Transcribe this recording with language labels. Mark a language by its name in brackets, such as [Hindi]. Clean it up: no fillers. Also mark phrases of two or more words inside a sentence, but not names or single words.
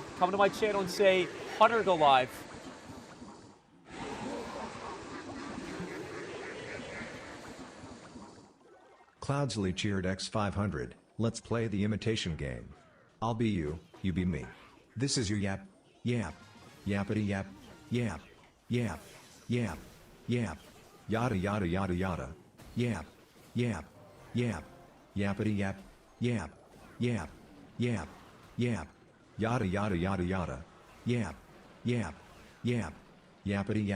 [English] Come to my channel and say, Hunter, go live. Cloudsley cheered X500, let's play the imitation game. I'll be you, you be me. This is your yap, yap, yappity yap, yap, yap, yap, yap, yada yada yada yada, yap, yap, yap, yappity yap, yap, yap, yap, yap, yada yada yada yada, yap, yap, yap, yappity yap,